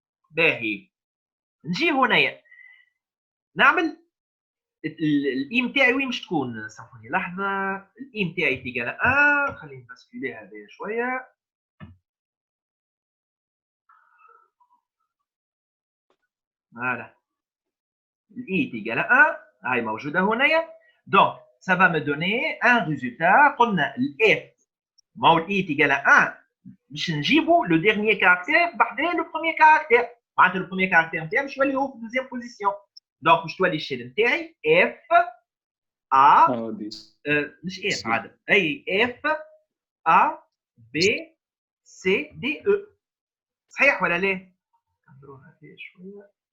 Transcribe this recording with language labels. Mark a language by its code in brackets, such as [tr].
[ar] باهي نجي هنايا نعمل الاي نتاعي وين مش تكون؟ سامحوني لحظه، الاي نتاعي تيجال 1، خليني نباسكولي هذايا شويه. فوالا الاي تيجال 1 هاي موجوده هنايا. دونك [fr] ça va me donner un résultat. [ar] قلنا الاف ما هو الاي تيجال 1 باش نجيبوا لو ديرنيي كاركتير بعدين لو بروميير كاركتير، معناتها لو بروميير كاركتير نتاعي باش يولي هو في دوزيام بوزيسيون. دونك باش تولي الشين نتاعي اف ا مش اف عاد، اي اف ا بي سي دي او، صحيح ولا لا؟ نضروها فيها شويه.